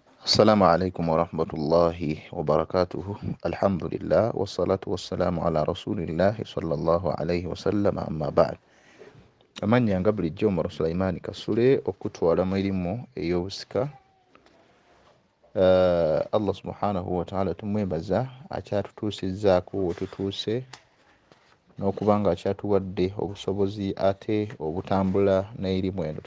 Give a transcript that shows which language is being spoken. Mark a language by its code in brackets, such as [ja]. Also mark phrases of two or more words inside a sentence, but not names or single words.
[ar] السلام عليكم ورحمة الله وبركاته. الحمد لله والصلاة والسلام على رسول الله صلى الله عليه وسلم. أما بعد، [lg] amanya nga bulijjo omuro Sulaiman Kasule okutwala mu erimu ey'obusika. [ar] الله سبحانه وتعالى [lg] tumwebaza akyatutuusizzaako wetutuuse n'okuba nga akyatuwadde obusobozi ate obutambula n'erimu eno.